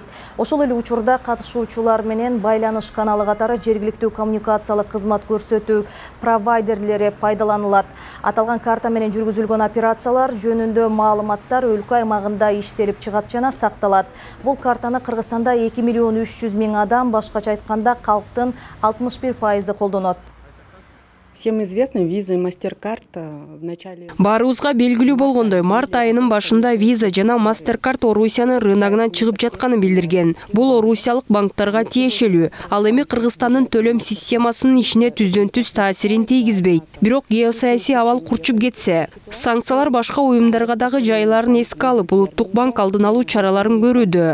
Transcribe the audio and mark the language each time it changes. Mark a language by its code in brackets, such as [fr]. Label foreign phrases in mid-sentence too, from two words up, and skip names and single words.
[ky] Ошол эле учурда катышуучулар менен байланыш каналы катары жергиликтүү коммуникациялык кызмат көрсөтүү провайдерлери пайдаланылат. Аталган карта менен жүргүзүлгөн операциялар жөнүндө маалыматтар өлкө аймагында иштелип чыгат жана сакталат. Бул картаны Кыргызстанда 2 миллион 300 миң адам, башкача айтканда калктын 61% колдонот. [ru] Всем известно, Visa и MasterCard в начале... [ky] Баарыбызга белгилүү болгондой, март айынын башында Visa жана MasterCard Орусиянын рыногунан чыгып жатканын билдирген. Бул орусиялык банктарга тиешелүү. Ал эми Кыргызстандын төлөм системасынын ишине түздөн-түз таасирин тийгизбейт. Бирок геосаясий абал курчуп кетсе, санкциялар башка уюмдарга дагы жайларын эске алып, Улуттук банк алдын алуу чараларын көрүүдө.